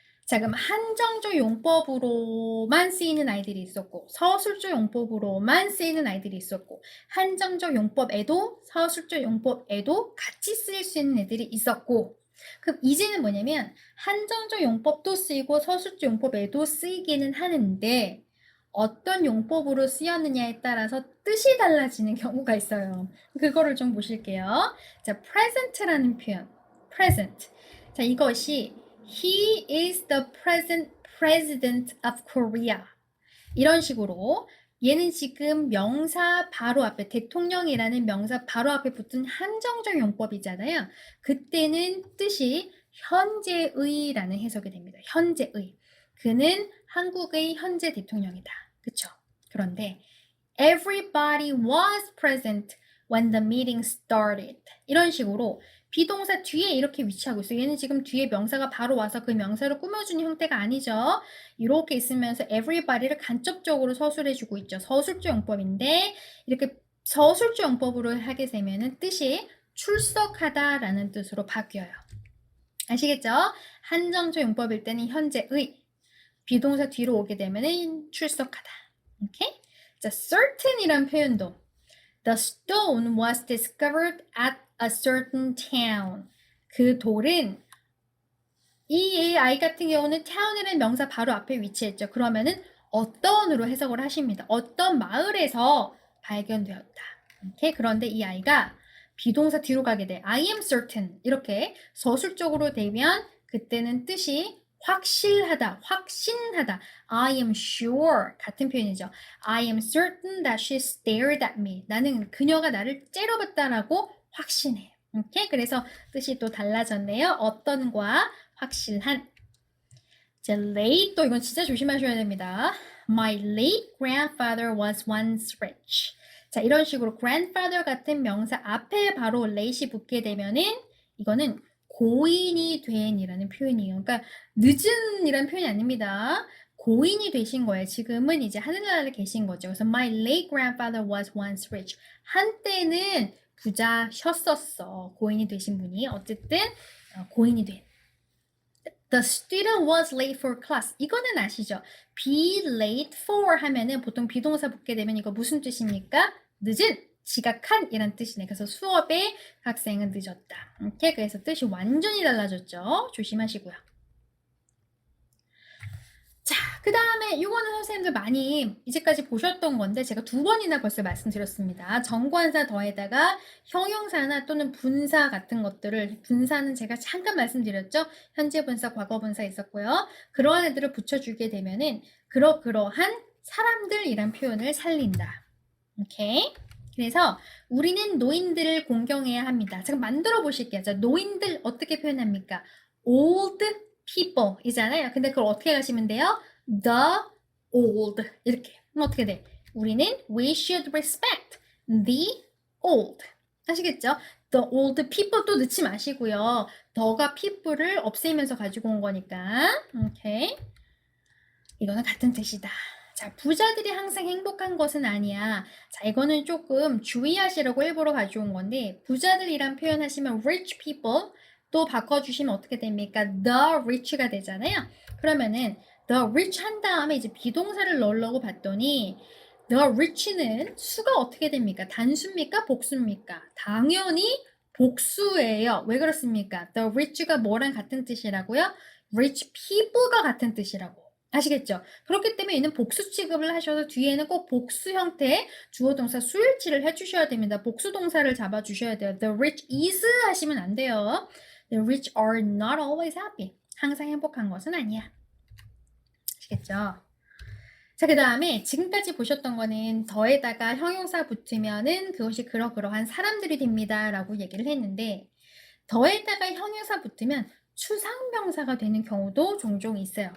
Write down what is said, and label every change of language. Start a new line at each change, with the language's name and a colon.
Korean: 자, 그럼 한정적 용법으로만 쓰이는 아이들이 있었고 서술적 용법으로만 쓰이는 아이들이 있었고 한정적 용법에도 서술적 용법에도 같이 쓰일 수 있는 애들이 있었고 그럼 이제는 뭐냐면 한정적 용법도 쓰이고 서술적 용법에도 쓰이기는 하는데 어떤 용법으로 쓰였느냐에 따라서 뜻이 달라지는 경우가 있어요. 그거를 좀 보실게요. 자, present라는 표현.
English: present.
Korean: 자, 이것이
English: He is the present president of Korea.
Korean: 이런 식으로 얘는 지금 명사 바로 앞에 대통령이라는 명사 바로 앞에 붙은 한정적 용법이잖아요. 그때는 뜻이 현재의라는 해석이 됩니다. 현재의. 그는 한국의 현재 대통령이다. 그쵸? 그런데
English: everybody was present when the meeting started.
Korean: 이런 식으로 비동사 뒤에 이렇게 위치하고 있어요. 얘는 지금 뒤에 명사가 바로 와서 그 명사를 꾸며주는 형태가 아니죠. 이렇게 있으면서 everybody를 간접적으로 서술해주고 있죠. 서술조 용법인데 이렇게 서술조 용법으로 하게 되면은 뜻이 출석하다라는 뜻으로 바뀌어요. 아시겠죠? 한정조 용법일 때는 현재의, 비동사 뒤로 오게 되면은 출석하다. 오케이? 자, certain이란 표현도
English: The stone was discovered at a certain town.
Korean: 그 돌은 이 아이 같은 경우는 town이라는 명사 바로 앞에 위치했죠. 그러면은 어떤으로 해석을 하십니다. 어떤 마을에서 발견되었다. 오케이? 그런데 이 아이가 비동사 뒤로 가게 돼.
English: I am certain.
Korean: 이렇게 서술적으로 되면 그때는 뜻이 확실하다, 확신하다.
English: I am sure.
Korean: 같은 표현이죠.
English: I am certain that she stared at me.
Korean: 나는 그녀가 나를 째려봤다라고 확신해. 오케이? 그래서 뜻이 또 달라졌네요. 어떤과 확실한. 자, late 또 이건 진짜 조심하셔야 됩니다.
English: My late grandfather was once rich.
Korean: 자, 이런 식으로 grandfather 같은 명사 앞에 바로 late이 붙게 되면은 이거는 고인이 된이라는 표현이에요. 그러니까 늦은 이란 표현이 아닙니다. 고인이 되신 거예요. 지금은 이제 하늘나라에 계신 거죠. 그래서
English: my late grandfather was once rich.
Korean: 한때는 부자셨었어. 고인이 되신 분이. 어쨌든 고인이 된.
English: The student was late for class.
Korean: 이거는 아시죠? be late for 하면은 보통 비동사 붙게 되면 이거 무슨 뜻입니까? 늦은, 지각한 이란 뜻이네. 그래서 수업에 학생은 늦었다. 오케이? 그래서 뜻이 완전히 달라졌죠? 조심하시고요. 자, 그 다음에 이거는 선생님들 많이 이제까지 보셨던 건데 제가 2번이나 벌써 말씀드렸습니다. 정관사 더에다가 형용사나 또는 분사 같은 것들을, 분사는 제가 잠깐 말씀드렸죠. 현재 분사, 과거 분사 있었고요. 그러한 애들을 붙여주게 되면은 그러한 사람들이란 표현을 살린다. 오케이? 그래서 우리는 노인들을 공경해야 합니다. 제가 만들어 보실게요. 자, 노인들 어떻게 표현합니까? old people 이잖아요. 근데 그걸 어떻게 가시면 돼요? The old 이렇게. 그럼 어떻게 돼? 우리는
English: we should respect the old.
Korean: 아시겠죠?
English: The old people
Korean: 또 넣지 마시고요. 더가 people을 없애면서 가지고 온 거니까. 오케이. 이거는 같은 뜻이다. 자, 부자들이 항상 행복한 것은 아니야. 자, 이거는 조금 주의하시라고 일부러 가져온 건데 부자들이란 표현 하시면 rich people 또 바꿔주시면 어떻게 됩니까? The rich가 되잖아요. 그러면은 the rich 한 다음에 이제 비동사를 넣으려고 봤더니 the rich는 수가 어떻게 됩니까? 단수입니까? 복수입니까? 당연히 복수예요. 왜 그렇습니까? The rich가 뭐랑 같은 뜻이라고요? rich people가 같은 뜻이라고. 아시겠죠? 그렇기 때문에 얘는 복수 취급을 하셔서 뒤에는 꼭 복수 형태의 주어 동사 수일치를 해주셔야 됩니다. 복수 동사를 잡아주셔야 돼요.
English: The rich is
Korean: 하시면 안 돼요.
English: The rich are not always happy.
Korean: 항상 행복한 것은 아니야. 아시겠죠? 자, 그 다음에 지금까지 보셨던 거는 더에다가 형용사 붙으면은 그것이 그러한 사람들이 됩니다. 라고 얘기를 했는데 더에다가 형용사 붙으면 추상명사가 되는 경우도 종종 있어요.